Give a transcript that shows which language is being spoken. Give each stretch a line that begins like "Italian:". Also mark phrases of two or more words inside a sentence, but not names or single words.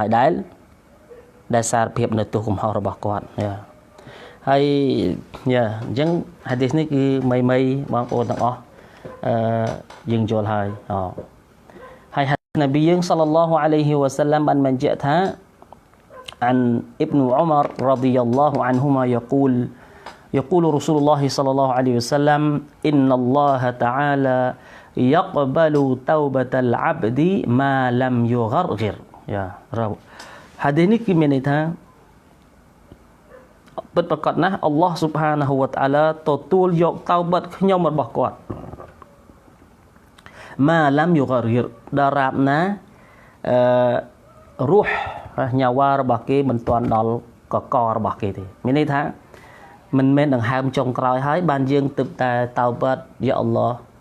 Khmer: ហើយដែលសារភាពនៅទោសកំហុសរបស់គាត់ហើយអញ្ចឹងហាឌីសនេះ គឺមីបងប្អូនទាំងអស់យើងយល់ហើយហើយនប៊ីយើង
Arabic: صلى الله عليه وسلم
Khmer: បានបញ្ជាក់ថា
Arabic: عن ابن عمر رضي الله عنهما يقول رسول الله صلى الله عليه وسلم إن الله تعالى يقبل توبة العبد ما لم يغرغر
Khmer: ហាឌីសនេះគឺមានន័យថា ពិតប្រាកដណាស់អល់ឡោះ
Arabic: سبحانه وتعالى
Khmer: ទទួលយកតៅបាត់ខ្ញុំរបស់គាត់
Arabic: ما لم يغرغر
Khmer: ដរាបណារស់ញ៉ាវ៉ារបស់គេមិនទាន់ដល់កករបស់គេទេមានន័យថាមិនមែនដង្ហើមចុងក្រោយហើយបានយើងទើបតែតៅបាត់
Arabic: يا الله